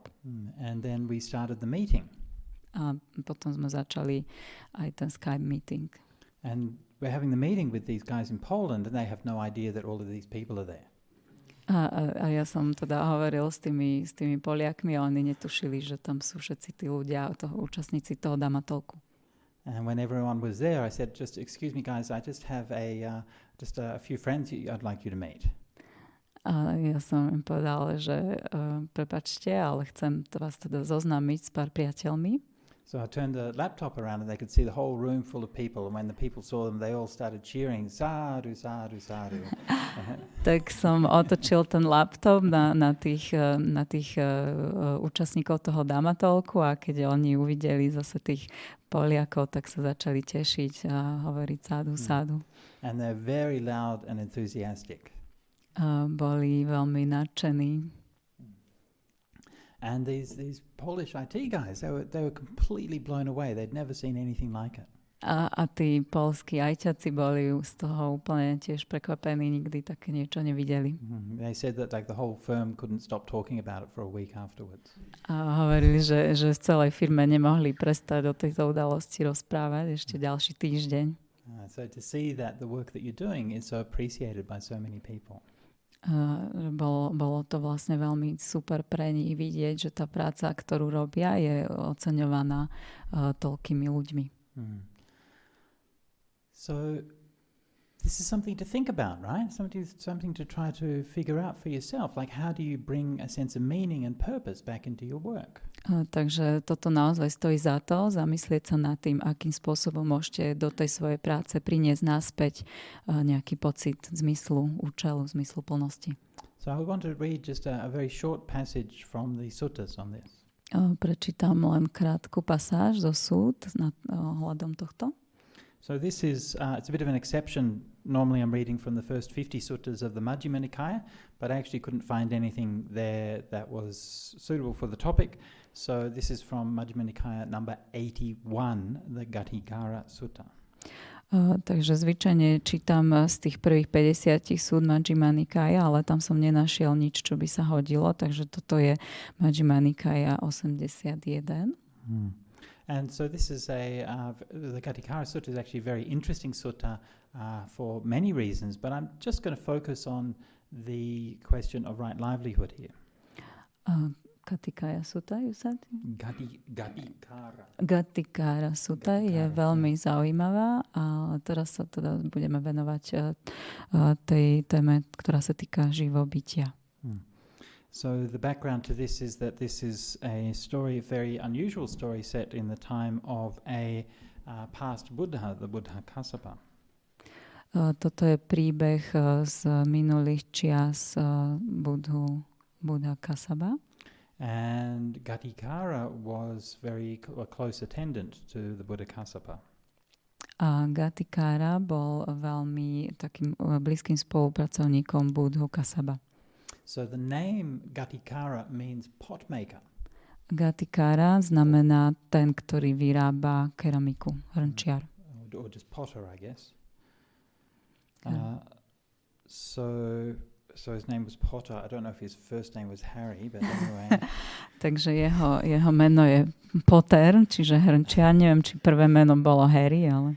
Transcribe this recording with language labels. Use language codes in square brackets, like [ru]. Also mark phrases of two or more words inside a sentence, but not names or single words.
[en] And then we started the meeting. [sk] A potom sme začali aj ten Skype meeting. [en] And we're having the meeting with these guys in Poland and they have no idea that all of these people are there. [sk] A ja som teda hovoril s tými Poliakmi a oni netušili, že tam sú všetci tí ľudia, účastníci toho damatolku. [en] And when everyone was there, I said, just excuse me guys, I just have a few friends I'd like you to meet. [sk] A ja som im povedal, že prepáčte, ale chcem vás teda zoznámiť s pár priateľmi. [en] So I turned the laptop around and they could see the whole room full of people. And when the people saw them, they all started cheering, [pi] sadhu, sadhu, sadhu. [sk] Tak som otočil ten laptop na tých účastníkov toho damatolku a keď oni uvideli zase tých Poliakov, tak sa začali tešiť a hovoriť [pi] sadhu, sadhu. [en] And they're very loud and enthusiastic. [sk] Boli veľmi nadšení. [en] And these Polish IT guys, they were completely blown away. They'd never seen anything like it. [sk] A tí poľskí ajťaci boli z toho úplne tiež prekvapení, nikdy také niečo nevideli. [en] They said that like the whole firm couldn't stop talking about it for a week afterwards. [sk] A hovorili, že v celej firme nemohli prestať o tejto udalosti rozprávať ešte ďalší týždeň. [en] So to see that the work that you're doing is so appreciated by so many people. [sk] Bolo to vlastne veľmi super pre nich vidieť, že tá práca, ktorú robia, je oceňovaná toľkými ľuďmi. [en] So this is something to think about, right? Something to try to figure out for yourself. Like how do you bring a sense of meaning and purpose back into your work? [sk] Takže toto naozaj stojí za to, zamyslieť sa nad tým, akým spôsobom môžete do tej svojej práce priniesť naspäť nejaký pocit zmyslu, účelu, zmyslu plnosti. [en] So I want to read just a very short passage from the suttas on this. [sk] Prečítam len krátku pasáž zo sút ohľadom tohto. [en] So this is, it's a bit of an exception. Normally I'm reading from the first 50 suttas of the Majjhima Nikaya, but I actually couldn't find anything there that was suitable for the topic. So this is from Majjhima Nikaya number 81, the Gatikara Sutta. [sk] Takže zvyčajne čítam z tých prvých 50 súd Majjhima Nikaya, ale tam som nenašiel nič, čo by sa hodilo, takže toto je Majjhima Nikaya 81. [en] And so this is the Gatikara Sutta is actually a very interesting sutta for many reasons, but I'm just going to focus on the question of right livelihood here. Gatikara Sutta, you said? Gatikara. [sk] Gatikara Sutta je veľmi zaujímavá a teraz sa teda budeme venovať tej téme, ktorá sa týka živobytia. [en] So the background to this is that this is a story, a very unusual story set in the time of a past Buddha, the Buddha Kassapa. [sk] Toto je príbeh z minulých čias Buddha Kassapa. [en] And Gatikara was very a close attendant to the Buddha Kassapa. [sk] A Gatikara bol veľmi takým blízkym spolupracovníkom Buddhu Kassapa. [en] So the name Gatikara means pot maker. [sk] Gatikara znamená ten, ktorý vyrába keramiku, hrnčiar. [en] Or just potter, I guess. So his name was Potter. I don't know if his first name was Harry, but anyway. [sk] Takže jeho meno je Potter, čiže hrnčiar. Neviem, či prvé meno bolo Harry, ale...